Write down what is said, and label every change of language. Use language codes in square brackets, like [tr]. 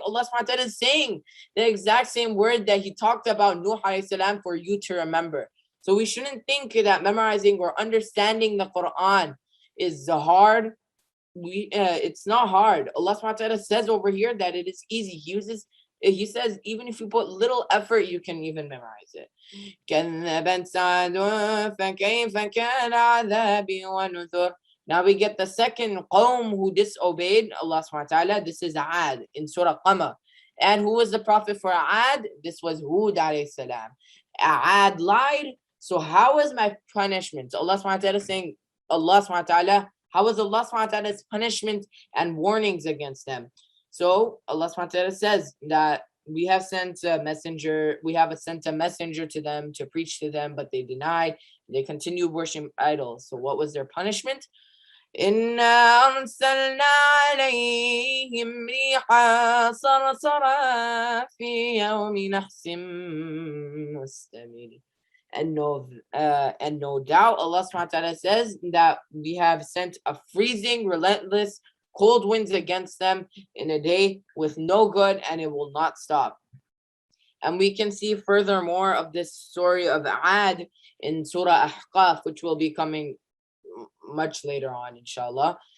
[en] Allah subhanahu wa ta'ala is saying the exact same word that He talked about Nuh alayhi salam for you to remember. So we shouldn't think that memorizing or understanding the Quran is hard. It's not hard. Allah subhanahu wa ta'ala says over here that it is easy. He uses He says even if you put little effort, you can even memorize it. [ar] كذبت ثمود فكيف كان عذابي ونذر. [en] Now we get the second qawm who disobeyed Allah subhanahu wa ta'ala. This is Ad in Surah Al-Qamar. And who was the prophet for Ad? This was Hud alayhi salam. Ad lied. So how is my punishment? Allah subhanahu wa ta'ala saying, Allah subhanahu wa ta'ala, how is Allah subhanahu wa ta'ala's punishment and warnings against them? So Allah subhanahu wa ta'ala says that we have sent a messenger to them to preach to them, but they denied. They continued worshiping idols. So what was their punishment? [ar] إنا أرسلنا عليهم ريحا صرصرا في يوم نحس مستمر. [en] And no doubt, Allah subhanahu wa ta'ala says that we have sent a freezing, relentless, cold winds against them in a day with no good, and it will not stop. And we can see furthermore of this story of Ad in Surah Ahqaf, which will be coming much later on, inshallah.